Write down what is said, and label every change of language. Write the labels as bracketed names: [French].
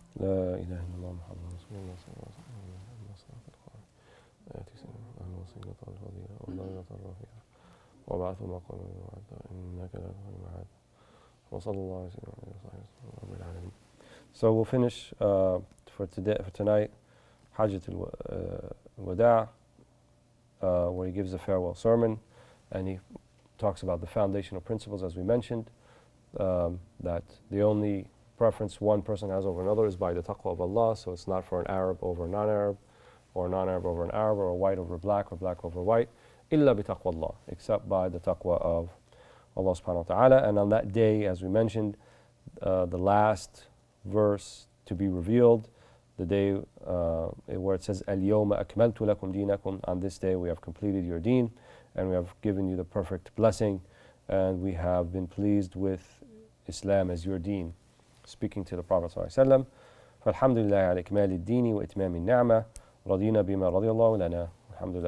[Arabic] لا إله إلا الله محمد رسول الله صلى الله عليه وسلم. الوصيلة والفضيلة والدرجة الرفيعة وبعث مقام الوعد إنك لا تخلف الميعاد وصلى الله عليه وسلم رب العالمين. [English] So we'll finish for tonight Hajjat al-Wada', where he gives a farewell sermon, and he talks about the foundational principles, as we mentioned, that the only preference one person has over another is by the taqwa of Allah. So it's not for an Arab over a non-Arab, or a non-Arab over an Arab, or a white over black, or black over white, illa bi taqwa Allah, except by the taqwa of Allah subhanahu wa ta'ala. And on that day, as we mentioned, the last verse to be revealed, the day where it says, [Arabic] Al-yawma akmaltu lakum dinakum, [English] on this day we have completed your deen, and we have given you the perfect blessing, and we have been pleased with Islam as your deen. Speaking to the Prophet sallallahu alaihi wasallam, [Arabic] فالحمد لله على إكمال الدين وإتمام النعمة رضينا بما رضي الله لنا الحمد لله رب العالمين. [English] So we'll pick this up next week, inshallah.